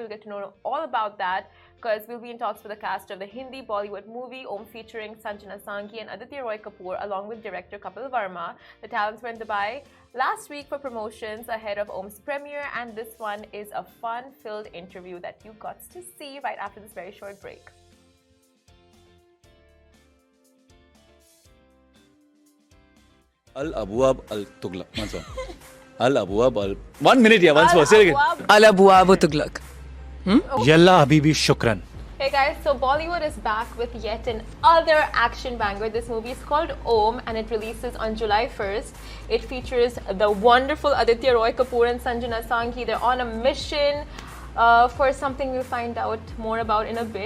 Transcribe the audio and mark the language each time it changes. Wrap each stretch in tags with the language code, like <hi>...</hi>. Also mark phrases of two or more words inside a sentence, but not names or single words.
<en>We'll get to know all about that because we'll be in talks with the cast of the Hindi Bollywood movie Om featuring Sanjana Sanghi and Aditya Roy Kapur along with director Kapil Verma. The talents were in Dubai last week for promotions ahead of Om's premiere, and this one is a fun-filled interview that you got to see right after this very short break.</en> <ar>Al-Abwab al-Tughlaq.</ar> <en>Once more.</en> <ar>Al-Abwab al...</ar> <en>1 minute, yeah, once more. Say it again.</en> <ar>Al-Abwab al-Tughlaq. Yalla Habibi Shukran.</ar> <en>Hey guys, so Bollywood is back with yet another action banger. This movie is called Om and it releases on July 1st. It features the wonderful Aditya Roy Kapur and Sanjana Sanghi. They're on a mission for something we'll find out more about in a bit.</en>